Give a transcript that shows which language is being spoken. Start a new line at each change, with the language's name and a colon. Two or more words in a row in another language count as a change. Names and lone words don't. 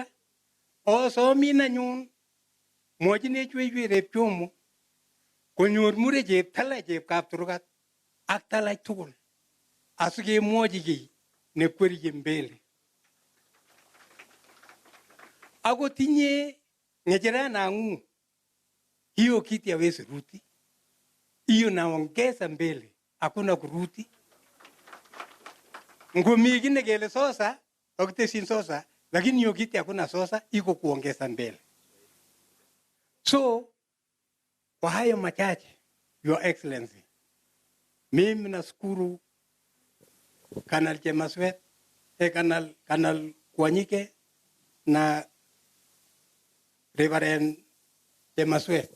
Kalenjin: Asomin anyun mwachinech weiwerep Chomo. Konyor mure cheptala chepkapturugat ak talach tugul. Asikemwochi kiy nekwerchi mbele. Ako tinye ngecherana ngu.
Swahili: Hiyo kiti hawezi rudi. Hiyo naongeza mbele. Hakuna kurudi.
Kalenjin: Ngumi kine kele sosa, okitesin sosa,
Swahili: lakini hiyo kiti hakuna sosa, iko kuongeza mbele. So, kwa hayo machache,
English: Your Excellency,
Swahili: mimi nashukuru Kanal Chemaswet, Kanal Kwanyike na Reverend Chemaswet.